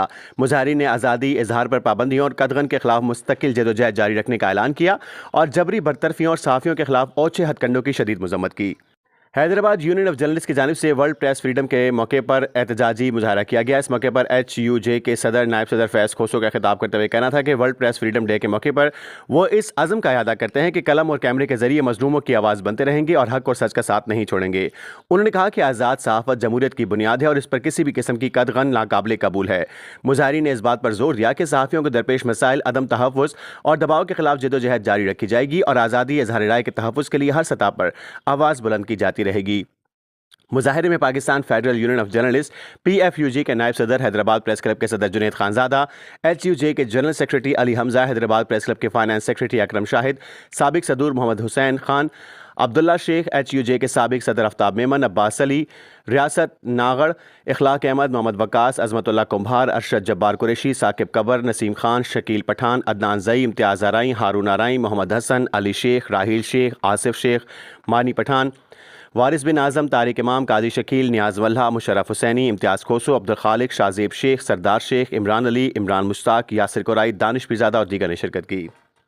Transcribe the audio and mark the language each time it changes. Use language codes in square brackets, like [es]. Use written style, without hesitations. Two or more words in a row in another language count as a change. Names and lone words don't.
[ur] مظاہرین نے آزادی، اظہار پر پابندیوں اور قدغن کے خلاف مستقل جدوجہد جاری رکھنے کا اعلان کیا اور جبری برطرفیوں اور صحافیوں کے خلاف اوچھے ہتھکنڈوں کی شدید مذمت کی. حیدرآباد یونین آف جرنلسٹ کی جانب سے [en] World Press Freedom [ur] کے موقع پر احتجاجی مظاہرہ کیا گیا. اس موقع پر HUJ کے صدر نائب صدر فیض کھوسو کا خطاب کرتے ہوئے کہنا تھا کہ [en] World Press Freedom Day [ur] کے موقع پر وہ اس عزم کا ارادہ کرتے ہیں کہ قلم اور کیمرے کے ذریعے مظلوموں کی آواز بنتے رہیں گے اور حق اور سچ کا ساتھ نہیں چھوڑیں گے. انہوں نے کہا کہ آزاد صحافت جمہوریت کی بنیاد ہے اور اس پر کسی بھی قسم کی قدغن ناقابلِ قبول ہے. مظاہرین نے اس بات پر زور دیا کہ صحافیوں کو درپیش مسائل، عدم تحفظ اور دباؤ کے خلاف جدوجہد جاری رکھی جائے گی اور آزادی اظہار رائے کے تحفظ کے لیے ہر سطح پر آواز بلند کی جاتی رہے گی. مظاہرے میں پاکستان فیڈرل یونین آف جرنلسٹ PFUJ کے نائب صدر، حیدرآباد پریس کلب کے صدر جنید خانزادہ، HUJ کے [en] General Secretary [ur] علی حمزہ، حیدرآباد پریس کلب کے [en] Finance Secretary [ur] اکرم شاہد، سابق صدور محمد حسین خان، عبداللہ شیخ، HUJ کے سابق صدر آفتاب میمن، عباس علی، ریاست ناگڑ, اخلاق احمد، محمد وقاص، عظمت اللہ کمبھار، ارشد جبار قریشی، ثاقب قبر، نسیم خان، شکیل پٹھان، عدنان زئی، امتیاز آرائیں، ہارون آرائیں، محمد حسن، علی شیخ، راحیل شیخ، آصف شیخ، مانی پٹھان، وارث بن اعظم، طارق امام، قاضی شکیل، نیاز ولہا، مشرف حسینی، امتیاز کھوسو، عبدالخالق، شاہزیب شیخ، سردار شیخ، عمران علی، عمران مشتاق، یاسر قرائی، دانش پیرزادہ اور دیگر نے شرکت کی.